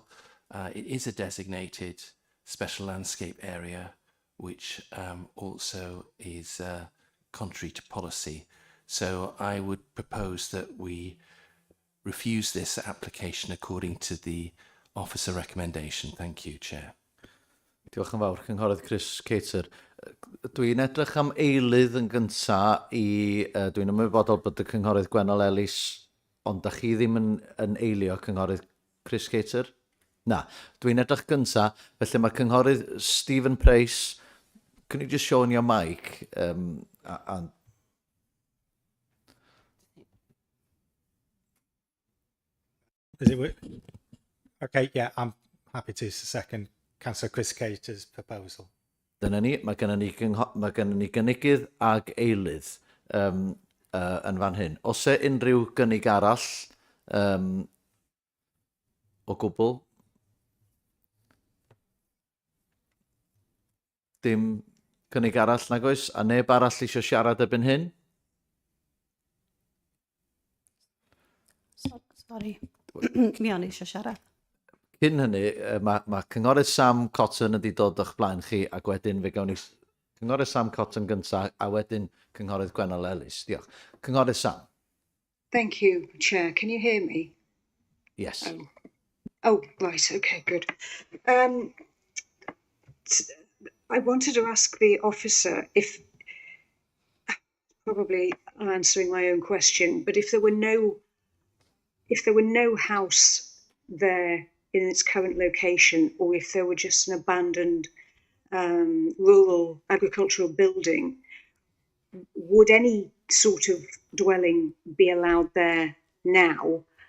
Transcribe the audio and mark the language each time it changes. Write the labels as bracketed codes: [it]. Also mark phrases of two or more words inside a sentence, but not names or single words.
[en] It is a designated special landscape area, which also is contrary to policy. So I would propose that we refuse this application according to the officer recommendation. Thank you, Chair. [cy] Diolch yn fawr, Cynghorydd Chris Cater. Dwi'n edrych am eilydd yn gynta dwi'n ymwybodol bod y Cynghorydd Gwennol Ellis, ond da chi ddim yn eilio Cynghorydd Chris Cater? Na, dwi'n edrych gynta, felly mae Cynghorydd Stephen Price, [en] can you just show on your mic? Does it work? Okay, yeah, I'm happy to second Councillor Chris Cater's proposal. [cy] Dyna ni, mae gennym ni gynigydd ag eilydd yn fan hyn. Os e unrhyw gynnig arall o gwbl? Dim gynnig arall nag oes? A neb arall eisiau siarad erbyn hyn? Sorry, Cmion eisiau siarad. Cyn hynny, mae Cynghorydd Sam Cotton wedi dod o'ch blaen chi ac wedyn fe gawn ni Cynghorydd Sam Cotton gyntaf a wedyn Cynghorydd Gwennol Ellis. Diolch. Cynghorydd Sam. [en] Thank you, Chair. Can you hear me? Yes. Oh, right. Okay, good. I wanted to ask the officer if, probably answering my own question, but if there were no house there in its current location, or if there were just an abandoned rural agricultural building, would any sort of dwelling be allowed there now?